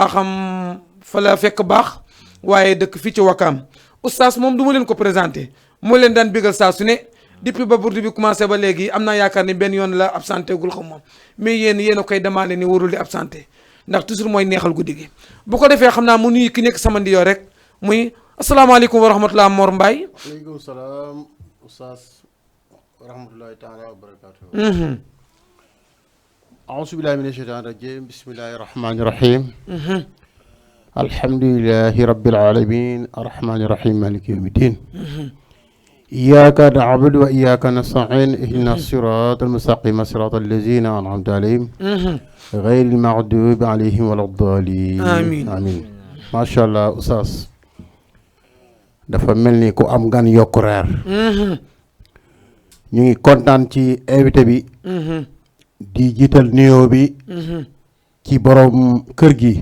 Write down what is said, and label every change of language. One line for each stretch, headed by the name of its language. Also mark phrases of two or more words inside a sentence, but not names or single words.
Wolof: baaxam fa la fekk baax waaye dëkk fii ci Wakaam oustaz moom du ma leen ko présenté moo leen daan bégal saa su ne depuis ba burdu bi commencé ba léegi am naa yaakaar ni benn yoon la absenté gul xam moom mais yéen a koy demandé ni warul di absenté ndax toujours mooy neexal guddi gi bu ko defee xam naa mu nuyu ki nekk sama ndiyoo rek muy
Arabic: السلام عليكم ورحمة الله
Wolof: Mor Mbaye.
Arabic: وعليكم السلام أستاذ ورحمة الله تعالى وبركاته. أعوذ بالله من الشيطان الرجيم بسم الله الرحمن الرحيم. الحمد لله رب العالمين الرحمن الرحيم مالك يوم الدين إياك نعبد وإياك نستعين اهدنا الصراط المستقيم صراط الذين أنعمت عليهم غير المغضوب عليهم ولا الضالين آمين ما شاء الله
Wolof: oustaz dafa mel ni ku am gan yokku reer ñu ngi kontaan ci invité bi di jiital nuyoo bi ci borom kër gi